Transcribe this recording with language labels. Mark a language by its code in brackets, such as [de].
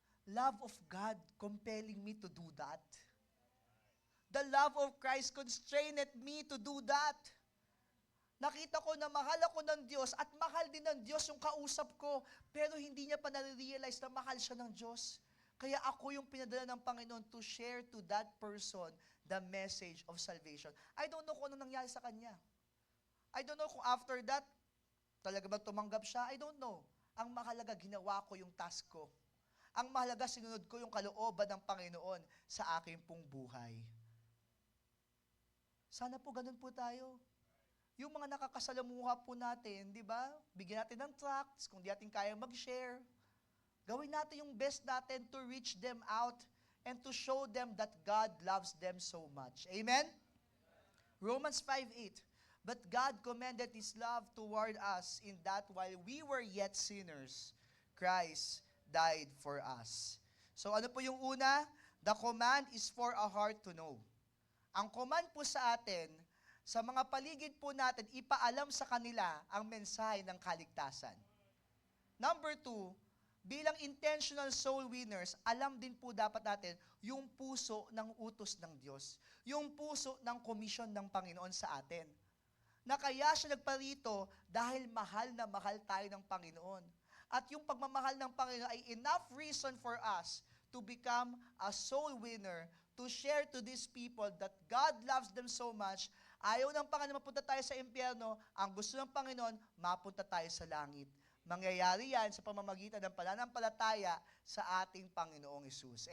[en] Love of God compelling me to do that. The love of Christ constrained me to do that. [tl] Nakita ko na mahal ako ng Diyos at mahal din ng Diyos yung kausap ko, pero hindi niya pa nare-realize na mahal siya ng Diyos. Kaya ako yung pinadala ng Panginoon [en] to share to that person the message of salvation. I don't know [tl] kung ano nangyari sa kanya. I don't know kung after that, talaga ba tumanggap siya? I don't know. Ang mahalaga, ginawa ko yung task ko. Ang mahalaga, sinunod ko yung kalooban ng Panginoon sa aking pong buhay. Sana po ganun po tayo. Yung mga nakakasalamuha po natin, di ba? Bigyan natin ng tracts, kung di natin kaya mag-share. Gawin natin yung best natin [en] to reach them out and to show them that God loves them so much. Amen? Romans 5:8. But God commended His love toward us in that while we were yet sinners, Christ died for us. [tl] So ano po yung una? [en] The command is for a heart to know. [tl] Ang command po sa atin, sa mga paligid po natin, ipaalam sa kanila ang mensahe ng kaligtasan. Number 2, bilang intentional soul winners, alam din po dapat natin yung puso ng utos ng Diyos. Yung puso ng komisyon ng Panginoon sa atin. Na kaya siya nagparito dahil mahal na mahal tayo ng Panginoon. At yung pagmamahal ng Panginoon ay [en] enough reason for us to become a soul winner, to share to these people that God loves them so much. [tl] Ayaw ng Panginoon mapunta tayo sa impyerno, ang gusto ng Panginoon, mapunta tayo sa langit. Mangyayari yan sa pamamagitan ng pananampalataya sa ating Panginoong Hesus.